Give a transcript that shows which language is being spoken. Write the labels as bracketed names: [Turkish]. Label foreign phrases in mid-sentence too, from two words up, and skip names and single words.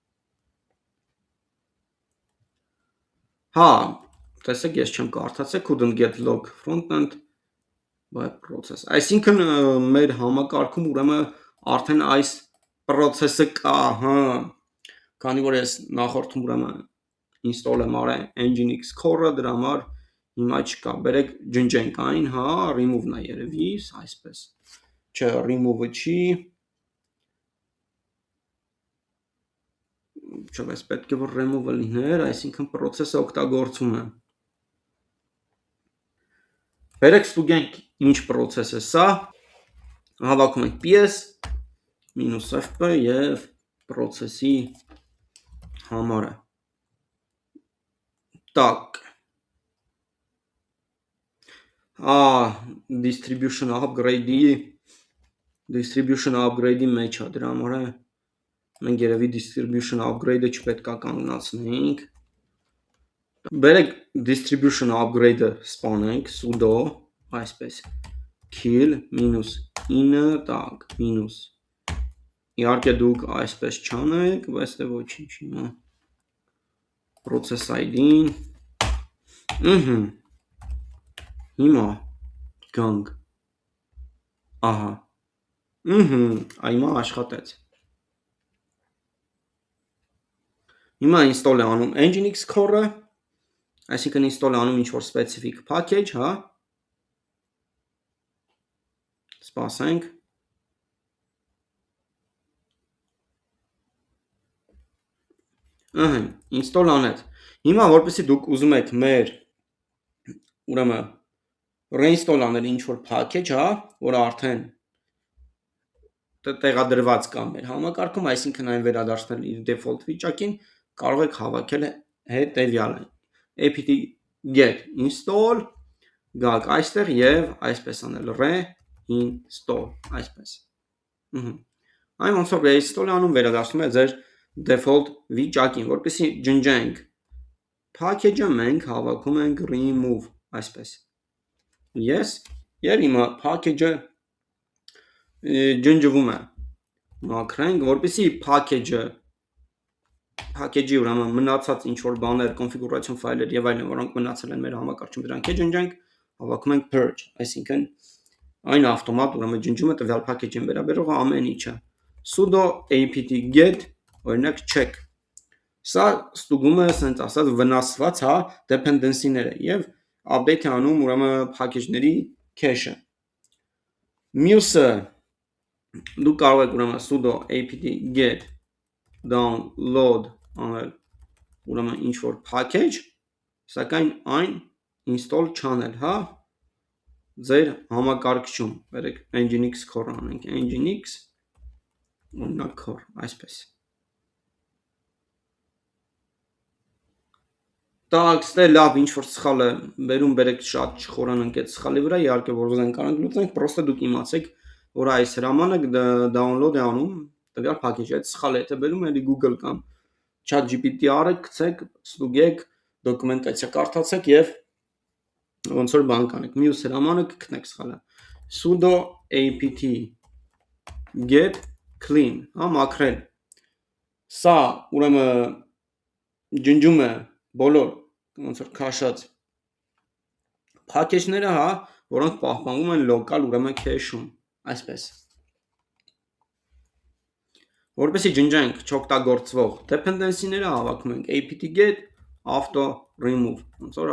[Armenian] Հա, տեսեք, ես չեմ կարդացել, [English] couldn't get log frontend web process։ [Armenian] Այսինքն մեր համակարգում ուրեմն արդեն այս process-ը կա, հա, քանի որ ես նախորդում ուրեմն install եմ արել nginx core-ը, դրա համար հիմա չկա, բերեք ջնջենք այն, հա, remove-ն է երևի, այսպես։ Չէ, remove-ը չի։ Չէ, բայց պետք է որ remove-ը լիներ, այսինքն process-ը օգտագործում է։ Բերեք ստուգենք ինչ process է սա, հավաքում ենք ps -fp եւ process-ի համարը։ Так, [English] distribution upgrade- [Armenian] ի մեջ է, դրա համար է մենք երևի [English] distribution upgrade- [Armenian] ը չպետք է կանգնացնենք։ Բերեք [English] distribution upgrade- [Armenian] ը սպանենք sudo այսպես kill -9 տակ մինուս իհարկե դուք այսպես չանեք, բայց դե ոչինչ հիմա [English] process ID- [Armenian] ին հիմա գանք ահա այմա աշխատեց հիմա install է անում Nginx core-ը այսինքն install է անում ինչ-որ [English] specific package, [Armenian] հա սպասենք install անեց հիմա որպեսզի դուք ուզում եք մեր ուրեմն reinstall անել ինչ-որ package, հա, որը արդեն տեղադրված կա մեր համակարգում, այսինքն այն վերադարձնել իր default վիճակին, կարող եք հավաքել հետևյալը [English] apt get install [Armenian] գաք այստեղ եւ այսպես անել reinstall այսպես այն ոնց որ reinstall անում վերադարձնում է ձեր default վիճակին որպեսզի ջնջենք package-ը մենք հավաքում ենք remove այսպես yes եւ հիմա package-ը ջնջվում է մաքրենք որպեսզի package-ի ուրեմն մնացած ինչ որ բաներ configuration ֆայլեր եւ այլն որոնք մնացել են մեր համակարգում դրանք է ջնջենք հավաքում ենք purge այսինքն այն ավտոմատ ուրեմն ջնջում է տվյալ package-ին վերաբերող ամեն ինչը [English] sudo apt get [Armenian] օրինակ check սա ստուգում է ասենց ասած վնասված հա dependency-ները եւ update է անում ուրեմն package-ների cache-ը մյուսը դուք կարող եք ուրեմն [English] sudo apt get download [Armenian] անել ուրեմն ինչ որ package սակայն այն install չանել հա ձեր համակարգչում բերեք nginx core անենք nginx օրինակ core այսպես տակ ստե լավ ինչ որ սխալ է բերում բերեք շատ չխորան ընկեց սխալի վրա իհարկե որ ուզենք կարող լուծենք պրոստը դուք իմացեք որ այս հրամանը download է անում տվյալ package-ը այդ սխալ է թե բերում էլի Google կամ ChatGPT արեք գցեք ստուգեք դոկումենտացիա կարդացեք եւ ոնց որ բան կանեք մյուս հրամանը կգտնեք սխալը [English] sudo apt get clean [Armenian] հա մաքրել սա ուրեմն ջնջում է բոլոր ոնց որ քաշած package-ները հա որոնք պահպանվում են local ուրեմն cache-ում այսպես որպեսզի ջնջենք չօգտագործվող dependency-ները հավաքում ենք [English] apt get auto remove [Armenian] ոնց որ